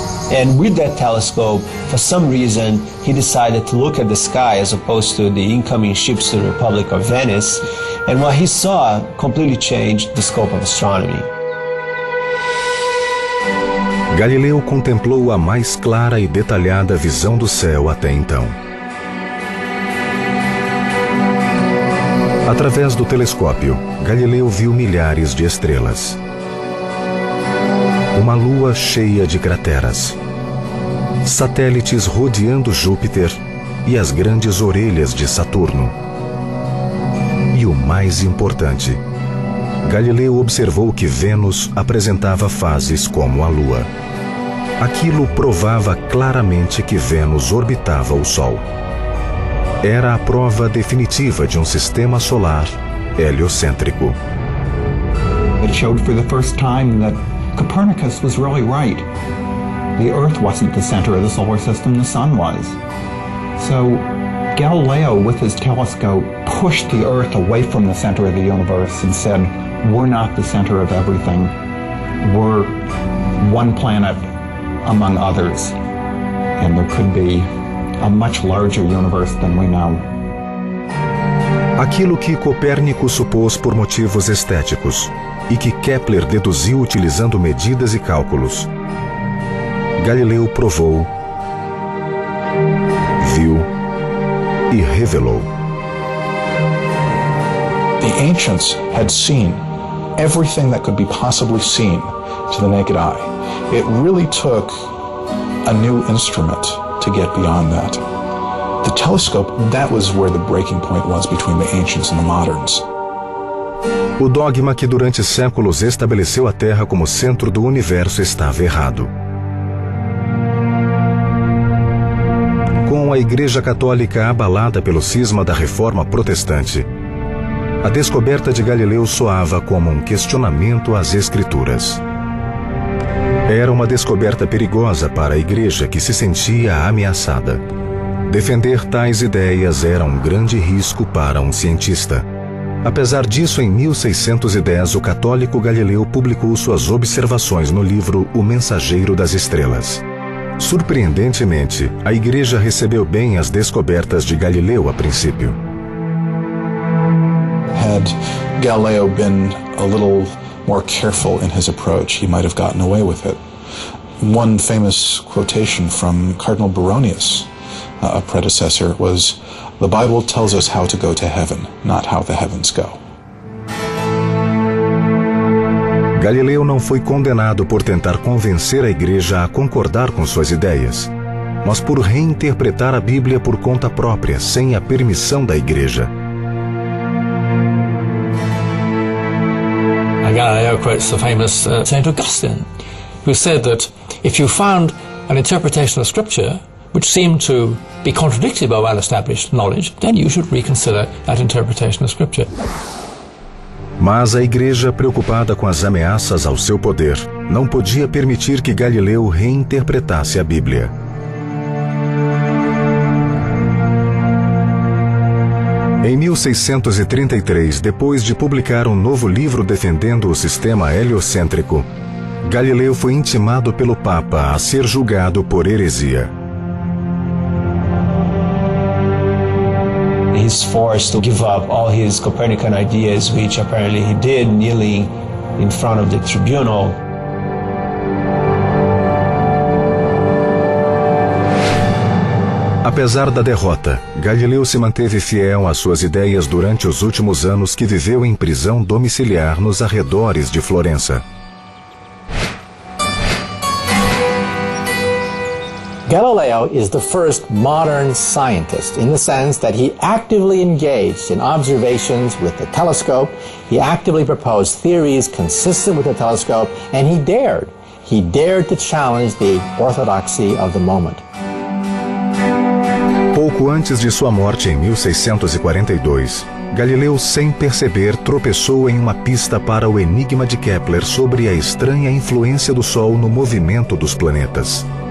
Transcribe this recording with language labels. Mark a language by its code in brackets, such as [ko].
[en] And with that telescope, for some reason, he decided to look at the sky as opposed to the incoming ships to the Republic of Venice, and what he saw completely changed the scope of astronomy. [pt] Galileu contemplou a mais clara e detalhada visão do céu até então. Através do telescópio, Galileu viu milhares de estrelas. Uma lua cheia de crateras. Satélites rodeando Júpiter e as grandes orelhas de Saturno. E o mais importante, Galileu observou que Vênus apresentava fases como a lua. Aquilo provava claramente que Vênus orbitava o Sol. Era a prova definitiva de um sistema solar heliocêntrico. [en] It showed for the first time that Copernicus was really right. The Earth wasn't the center of the solar system, the Sun was. So Galileo, with his telescope, pushed the Earth away from the center of the universe and said, we're not the center of everything. We're one planet among others, and there could be a much larger universe than we know. [pt] Aquilo que Copérnico supôs por motivos estéticos e que Kepler deduziu utilizando medidas e cálculos, Galileu provou, viu e revelou. [en] The ancients had seen everything that could be possibly seen to the naked eye. It really took a new instrument to get beyond that. The telescope, that was where the breaking point was between the ancients and the moderns. [pt] O dogma que durante séculos estabeleceu a Terra como centro do universo estava errado. Com a Igreja Católica abalada pelo cisma da Reforma Protestante, a descoberta de Galileu soava como um questionamento às Escrituras. Era uma descoberta perigosa para a Igreja, que se sentia ameaçada. Defender tais ideias era um grande risco para um cientista. Apesar disso, em 1610, o católico Galileu publicou suas observações no livro O Mensageiro das Estrelas. Surpreendentemente, a Igreja recebeu bem as descobertas de Galileu a princípio. [en] Had Galileo been a little more careful in his approach, he might have gotten away with it. One famous quotation from Cardinal Baronius, a predecessor, was, The Bible tells us how to go to heaven, not how the heavens go. [pt] Galileu não foi condenado por tentar convencer a igreja a concordar com suas ideias, mas por reinterpretar a Bíblia por conta própria, sem a permissão da igreja. [en] Galileo quotes the famous Saint Augustine, who said that if you found an interpretation of Scripture which seemed to be contradicted by well-established knowledge, then you should reconsider that interpretation of Scripture. [pt] Mas a igreja, preocupada com as ameaças ao seu poder, não podia permitir que Galileu reinterpretasse a Bíblia. Em 1633, depois de publicar um novo livro defendendo o sistema heliocêntrico, Galileu foi intimado pelo Papa a ser julgado por heresia. [en] He's forced to give up all his Copernican ideas, which apparently he did, kneeling in front of the tribunal. [pt] Apesar da derrota, Galileu se manteve fiel às suas ideias durante os últimos anos que viveu em prisão domiciliar nos arredores de Florença. [en] Galileo is the first modern scientist in the sense that he actively engaged in observations with the telescope, he actively proposed theories consistent with the telescope, and he dared to challenge the orthodoxy of the moment. [pt] Pouco antes de sua morte em 1642, Galileu, sem perceber, tropeçou em uma pista para o enigma de Kepler sobre a estranha influência do Sol no movimento dos planetas.